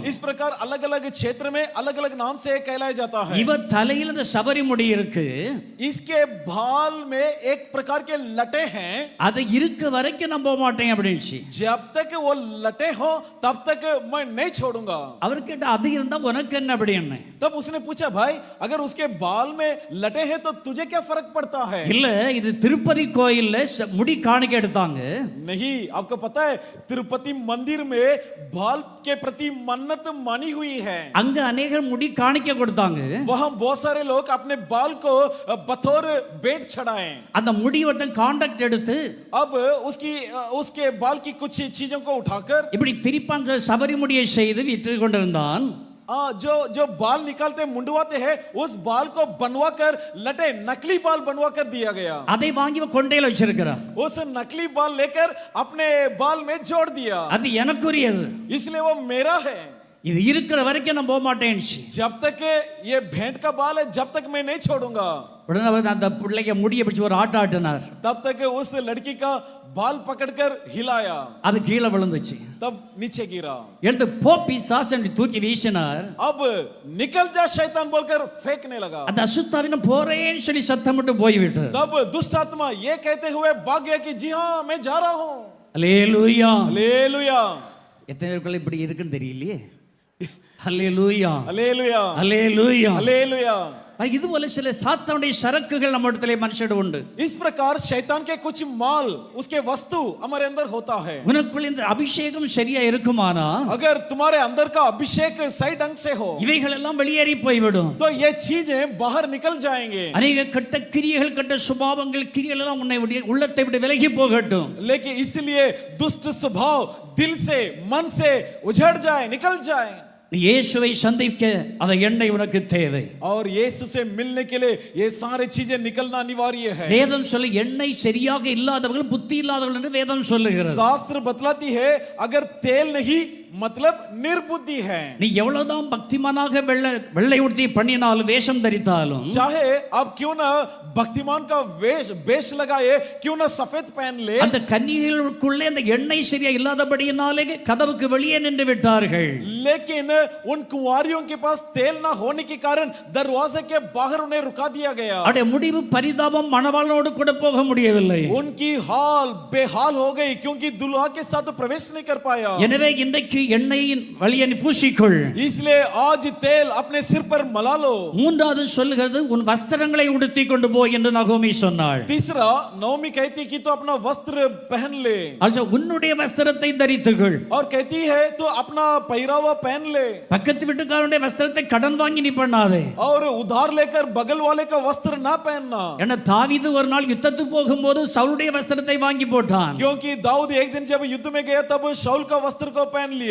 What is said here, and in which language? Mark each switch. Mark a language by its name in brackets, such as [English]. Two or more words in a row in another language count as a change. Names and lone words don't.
[Hindi] इस प्रकार अलग अलग क्षेत्र में अलग अलग नाम से कहलाया जाता है। [Tamil] இவ தலையில இந்த சபரி முடி இருக்கு, [Hindi] इसके बाल में एक प्रकार के लटे हैं, [Tamil] அது இருக்க வரைக்கும் நான் போக மாட்டேன் அப்படின்னுச்சு. [Hindi] जब तक वो लटे हो तब तक मैं नहीं छोड़ूंगा। [Tamil] அவர் கேட்ட அது இருந்தா உனக்கு என்ன அப்படின்னு. [Hindi] तब उसने पूछा, भाई अगर उसके बाल में लटे हैं तो तुझे क्या फर्क पड़ता है? [Tamil] இல்ல இது திருப்பதி கோயில்ல முடி காணிக்கை எடுத்தாங்க. [Hindi] नहीं, आपको पता है तिरुपति मंदिर में बाल के प्रति मन्नत मानी हुई है। [Tamil] அங்க अनेகர் முடி காணிக்கை கொடுத்தாங்க. [Hindi] वहां बहुत सारे लोग अपने बाल को बतौर भेंट चढ़ाए। [Tamil] அந்த முடி ஒருத்தன் கான்ட்ராக்ட் எடுத்து [Hindi] अब उसके बाल की कुछ चीजों को उठाकर [Tamil] இப்படி திரிப்பான் சபரி முடியை செய்து விற்று கொண்டிருந்தான். [Hindi] जो बाल निकालते मुंडवाते हैं उस बाल को बनवा कर लटे नकली बाल बनवा कर दिया गया। [Tamil] அதை வாங்கி கொண்டையில வச்சிருக்கிறார். [Hindi] उस नकली बाल लेकर अपने बाल में जोड़ दिया, [Tamil] அது எனக்குரியது, [Hindi] इसलिए वो मेरा है। [Tamil] இது இருக்கிற வரைக்கும் நான் போக மாட்டேன்னுச்சு. [Hindi] जब तक ये भेंट का बाल है जब तक मैं नहीं छोड़ूंगा। [Tamil] உடனே அவர் அந்த பிள்ளைக்கு முடியை பிடிச்சு ஒரு ஆட்டினார். [Hindi] तब तक उस लड़की का बाल पकड़कर हिलाया, [Tamil] அது கீழே விழுந்துச்சு. [Hindi] तब नीचे गिरा, [Tamil] எடுத்து போ பிசாசு என்று தூக்கி வீசினார். [Hindi] अब निकल जा शैतान बोलकर फेंकने लगा। [Tamil] அந்த அசுத்தாவின போறேன்னு சொல்லி சத்தமிட்டு போய்விட்டு, [Hindi] तब दुष्ट आत्मा ये कहते हुए भाग गया कि जी हाँ मैं जा रहा हूं। [Tamil] அல்லேலூயா. [Hindi] हालेलुया। [Tamil] எத்தனை பேருக்கு இப்படி இருக்குன்னு தெரியலையே. அல்லேலூயா, [Hindi] हालेलुया, [Tamil] அல்லேலூயா. [Hindi] हालेलुया। [Tamil] இதுபோல சில சாத்தானுடைய சரக்குகள் நம்ம இடத்துல மனுஷடு உண்டு. [Hindi] इस प्रकार शैतान के कुछ माल उसके वस्तु हमारे अंदर होता है. [Tamil] உனக்குள்ள இந்த அபிஷேகம் சரியா இருக்குமானா [Hindi] अगर तुम्हारे अंदर का अभिषेक सही ढंग से हो [Tamil] இவைகள் எல்லாம் வெளியேறி போய்விடும். [Hindi] तो ये चीजें बाहर निकल जाएंगे. [Tamil] அநேக கெட்ட கிரியைகள் கெட்ட சுபாவங்கள் கிரியைகள் எல்லாம் உன்னை உள்ளத்தை விட்டு விலகி போகட்டும். [Hindi] लेकिन इसलिए दुष्ट स्वभाव दिल से मन से उजड़ जाए, निकल जाए. [Tamil] நீ இயேசுவை சந்திக்க அந்த எண்ணெய் உனக்கு தேவை. [Hindi] और यीशु से मिलने के लिए ये सारी चीजें निकलना अनिवार्य है. [Tamil] வேதம் சொல்ல எண்ணெய் சரியாக இல்லாதவர்கள் புத்தி இல்லாதவர்கள் என்று வேதம் சொல்லுகிறது. [Hindi] शास्त्र बतलाती है अगर तेल नहीं मतलब निर्बुद्धि है. [Tamil] நீ எவ்வளவுதான் பக்திமானாக வெள்ளை உடுத்தி பண்ணினாலும் வேஷம் தரித்தாலும் [Hindi] चाहे अब क्यों ना भक्तिमान का वेश लगाए, क्यों ना सफेद पहन ले, [Tamil] அந்த கன்னிகளுக்குள்ளே அந்த எண்ணெய் சரியா இல்லாதபடியினாலே கதவுக்கு வெளியே நின்று விட்டார்கள். [Hindi] लेकिन उन कुंवारियों के पास तेल ना होने के कारण दरवाजे के बाहर उन्हें रुका दिया गया. [Tamil] அவருடைய முடிவு பரிதாபம், மணவாளனோடு கூட போக முடியவில்லை. [Hindi] उनकी हाल बेहाल हो गई क्योंकि दुल्हा के साथ प्रवेश नहीं कर पाया. [Tamil] எனவே இன்றைக்கு எண்ணெயின் வழியை நீ பூசிக்கொள். [Hindi] इसलिए आज तेल अपने सिर पर मला लो. [Tamil] மூன்றாவது சொல்லுகிறது உன் வஸ்திரங்களை உடுத்தி கொண்டு போ என்று நகோமி சொன்னாள். [Hindi] तीसरा नौमी कहती कि तो अपना वस्त्र पहन ले. [Tamil] also உன்னுடைய வஸ்திரத்தை தரித்துக்கொள். [Hindi] और कहती है तो अपना पहरावा पहन ले. [Tamil] பக்கத்து வீட்டுக்காரனுடைய வஸ்திரத்தை கடன் வாங்கி நீ பண்ணாதே. [Hindi] और उधार लेकर बगल वाले का वस्त्र ना पहनना. [Tamil] ஏன்னா தாவீது ஒரு நாள் யுத்தத்துக்கு போகும்போது சவுலுடைய வஸ்திரத்தை வாங்கி போட்டான். [Hindi] क्योंकि दाऊद एक दिन जब युद्ध में गया तब शाऊल का वस्त्र को पहन लिया.